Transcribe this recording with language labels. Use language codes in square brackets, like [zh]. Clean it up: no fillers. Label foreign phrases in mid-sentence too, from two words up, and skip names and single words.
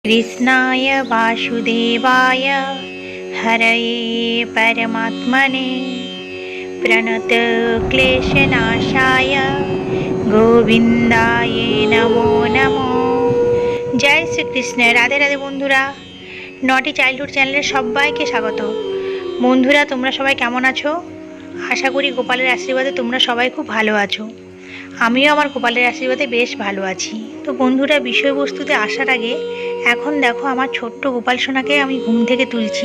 [sa] कृष्णाय वासुदेवाय हरये परमात्मने प्रणतक्लेशनाशाय गोविंदाय नमो नमो। [hi] जय श्रीकृष्ण। राधे राधे [bn] বন্ধুরা, নটি চাইল্ডহুড চ্যানেলের সবাইকে স্বাগত। বন্ধুরা, তোমরা সবাই কেমন আছো? আশা করি গোপালের আশীর্বাদে তোমরা সবাই খুব ভালো আছো। আমিও আমার গোপালের আশীর্বাদে বেশ ভালো আছি। তো বন্ধুরা, বিষয়বস্তুতে আসার আগে এখন দেখো আমার ছোট্ট গোপাল সোনাকে আমি ঘুম থেকে তুলছি।